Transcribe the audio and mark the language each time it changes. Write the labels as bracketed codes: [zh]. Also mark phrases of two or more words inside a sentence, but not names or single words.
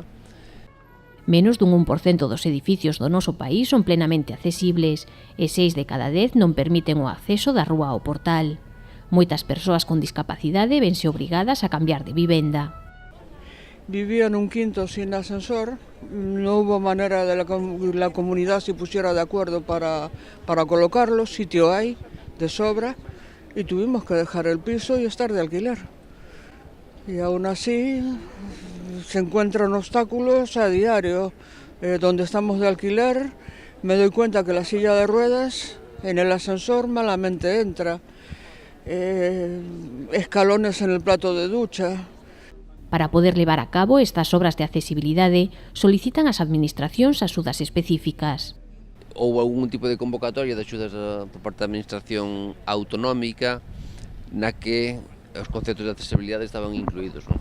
[gl] Menos dun 1% dos edificios do noso país son plenamente accesibles e 6 de cada 10 non permiten o acceso da rúa ao portal. Moitas persoas con discapacidade vense obrigadas a cambiar de vivenda. [es] Vivía nun quinto sin ascensor, no hubo manera de la comunidad se pusiera de acuerdo para colocarlo, sitio hay, de sobra, y tuvimos que dejar el piso y estar de alquiler. Y aún así se encuentran obstáculos a diario. Donde estamos de alquiler, me doy cuenta que la silla de ruedas en el ascensor malamente entra. Escalones en el plato de ducha. [gl] Para poder levar a cabo estas obras de accesibilidade, solicitan ás administracións axudas específicas. Houve algún tipo de convocatoria de axudas por parte da administración autonómica na que os conceptos de accesibilidade estaban incluídos, non?